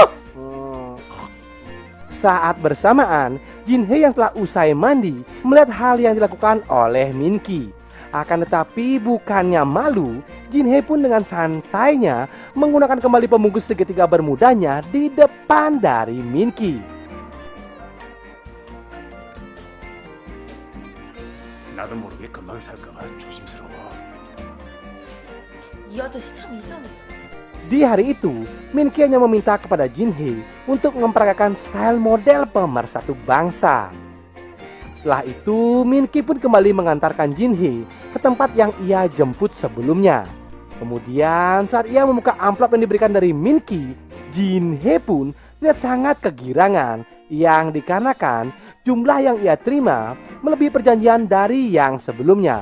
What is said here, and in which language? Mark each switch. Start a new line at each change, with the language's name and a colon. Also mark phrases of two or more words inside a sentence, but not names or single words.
Indonesian: Saat bersamaan, Jin Hee yang telah usai mandi melihat hal yang dilakukan oleh Min Ki. Akan tetapi bukannya malu, Jin Hee pun dengan santainya menggunakan kembali pembungkus segitiga bermudanya di depan dari Min Ki.
Korean: 나도 모르게 금방 살까봐 조심스러워. 이 아저씨 참 이상해.
Indonesian: Di hari itu, Min Ki hanya meminta kepada Jin Hee untuk memperagakan style model pemersatu bangsa. Setelah itu, Min Ki pun kembali mengantarkan Jin Hee ke tempat yang ia jemput sebelumnya. Kemudian saat ia membuka amplop yang diberikan dari Min Ki, Jin Hee pun terlihat sangat kegirangan yang dikarenakan jumlah yang ia terima melebihi perjanjian dari yang sebelumnya.